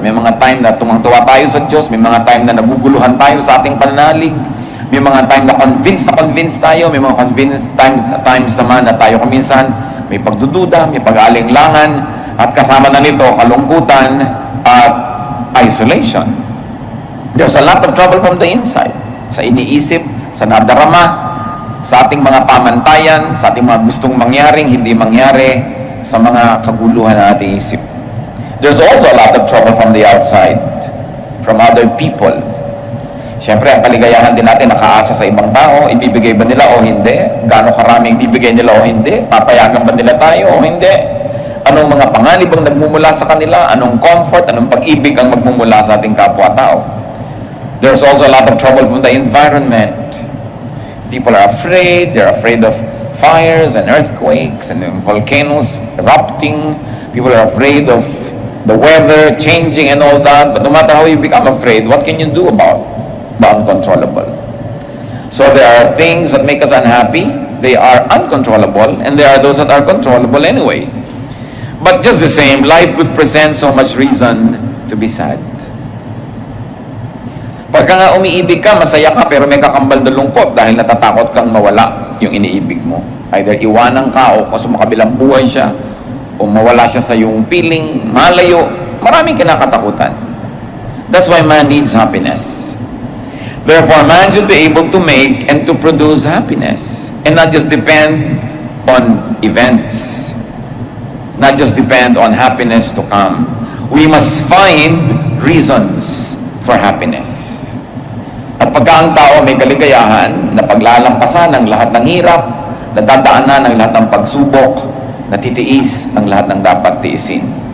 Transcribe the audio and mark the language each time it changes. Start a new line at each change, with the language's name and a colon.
Filipino: May mga time na tumangtuwa tayo sa Diyos, may mga time na naguguluhan tayo sa ating pananalig, may mga time na convince tayo, may mga times naman na tayo kuminsan may pagdududa, may pag-aalinlangan, at kasama na nito kalungkutan at isolation.
English: There's a lot of trouble from the inside.
Filipino: Sa iniisip, sa nadarama, sa ating mga pamantayan, sa ating mga gustong mangyaring hindi mangyari, sa mga kaguluhan na ating isip.
English: There's also a lot of trouble from the outside, from other people.
Filipino: Siyempre, ang kaligayahan din natin nakaasa sa ibang tao. Ibibigay ba nila o hindi? Gaano karaming ibibigay nila o hindi? Papayagan ba nila tayo o hindi? Anong mga panganib ang nagmumula sa kanila? Anong comfort, anong pag-ibig ang magmumula sa ating kapwa-tao?
English: There's also a lot of trouble from the environment. People are afraid. They're afraid of fires and earthquakes and volcanoes erupting. People are afraid of the weather changing and all that. But no matter how you become afraid, what can you do about the uncontrollable? So there are things that make us unhappy. They are uncontrollable, and there are those that are controllable anyway. But just the same, life could present so much reason to be sad.
Filipino: Pagka nga umiibig ka, masaya ka, pero may kakambal na lungkot dahil natatakot kang mawala yung iniibig mo. Either iwanan ka o sumakabilang buhay siya, o mawala siya sa iyong piling, malayo. Maraming kinakatakutan.
English: That's why man needs happiness. Therefore, man should be able to make and to produce happiness and not just depend on events, not just depend on happiness to come. We must find reasons for happiness.
Filipino: At pagka ang tao may kaligayahan na paglalampasan ang lahat ng hirap, nadadaanan ang lahat ng pagsubok, natitiis ang lahat ng dapat tiisin.